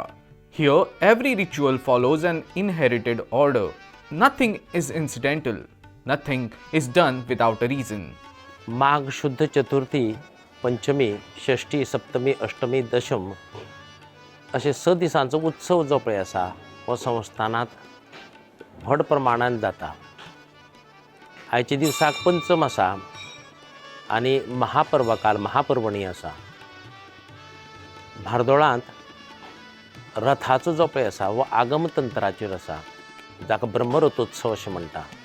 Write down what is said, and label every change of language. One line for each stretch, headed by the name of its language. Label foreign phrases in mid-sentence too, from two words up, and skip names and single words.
English: Here, every ritual follows an inherited order. Nothing is incidental. Nothing is done without a reason.
Konkani: माघ शुद्ध चतुर्थी पंचमी षष्ठी सप्तमी अष्टमी दशम अशे 6 दिसांचो उत्सव जो पळय आसा हो संस्थानांत व्हड प्रमाणांत जाता. आयच्या दिसाक पंचम आसा आनी महापर्वकाल महापर्वणी आसा. भारदोळांत रथाचो जो पळय आसा हो आगमतंत्राचेर आसा जाका ब्रह्मरथोत्सव अशें म्हणटा.